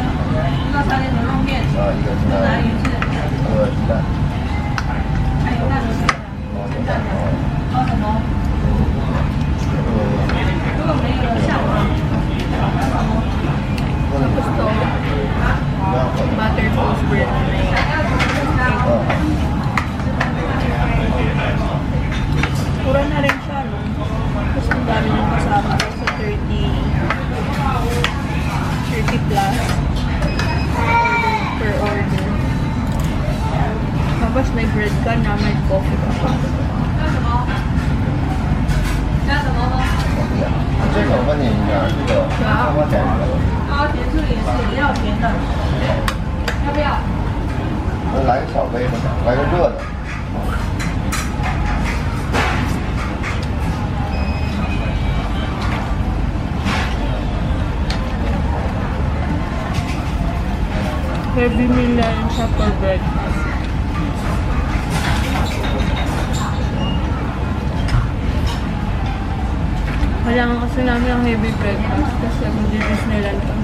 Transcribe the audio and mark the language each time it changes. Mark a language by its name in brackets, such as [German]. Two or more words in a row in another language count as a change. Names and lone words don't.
[Filipino] Tapos to, [English] butter toast bread [Filipino] na may mura na rin siya, no? Tapos ang dami ng kasama sa 30 [English] plus per order. [Filipino] Tapos may bread ka na, may coffee ka pa. [Chinese] 这个我问你一下，这个要不要点一个？来个小杯的，来个热的。 [English] Heavy meal [Filipino] na rin siya [English] for breakfast. [Filipino] Kailangan kasi namin ang [English] heavy breakfast [Filipino] kasi mag-Disneyland kami.